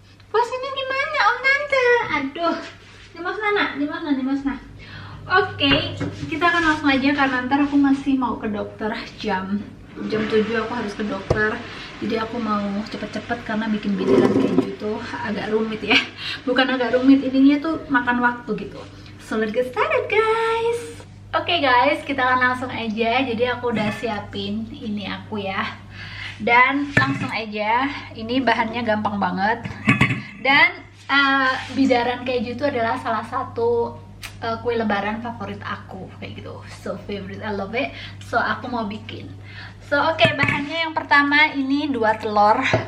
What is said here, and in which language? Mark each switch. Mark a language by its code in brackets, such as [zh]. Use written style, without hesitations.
[id] Puasanya gimana Om Tante? Aduh, dimana? Oke, kita akan langsung aja karena ntar aku masih mau ke dokter jam 7 aku harus ke dokter. Jadi aku mau cepet-cepet karena bikin bidaran keju itu agak rumit ya. Bukan agak rumit, ininya tuh makan waktu gitu. [en] So let's get started guys. [id] Oke guys, kita akan langsung aja. Jadi aku udah siapin ini aku ya. Dan langsung aja, ini bahannya gampang banget. Dan bidaran keju itu adalah salah satu kue lebaran favorit aku kayak gitu. [en] So favorite, I love it. [id] So aku mau bikin. So oke, bahannya yang pertama ini 2 telur.